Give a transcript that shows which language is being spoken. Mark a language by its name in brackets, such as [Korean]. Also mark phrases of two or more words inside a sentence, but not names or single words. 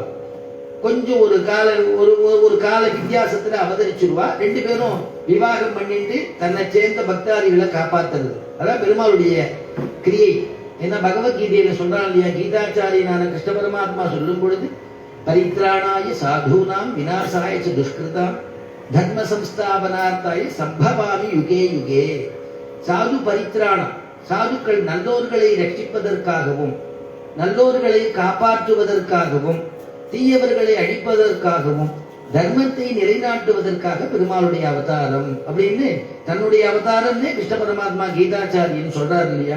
[Tamil] கொஞ்சம் ஒரு கால வித்தியாசத்துல அவதரிச்சிருவா. ரெண்டு பேரும் விவாகம் பண்ணிட்டு தன்னை சேர்ந்த பக்தாரிகளை காப்பாத்துறது, அதான் பெருமாளுடைய கிரியை. ஏன்னா பகவத்கீதையில சொல்றான் இல்லையா, கீதாச்சாரியனான கிருஷ்ண பரமாத்மா சொல்லும் பொழுது [Sanskrit] परित्राणाय साधूनाम् विनाशाय दुष्कृताम् धर्म संस्थापनार्थाय सम्भवामि युगे युगे. साधु परित्राणम्, [Tamil] சாதுக்கள் நல்லோர்களை ரட்சிப்பதற்காகவும் நல்லோர்களை காப்பாற்றுவதற்காகவும் தீயவர்களை அழிப்பதற்காகவும் தர்மத்தை நிலைநாட்டுவதற்காக பெருமாளுடைய அவதாரம் அப்படின்னு தன்னுடைய அவதாரம்னே கிருஷ்ண பரமாத்மா கீதாச்சாரியன் சொல்றாரு இல்லையா.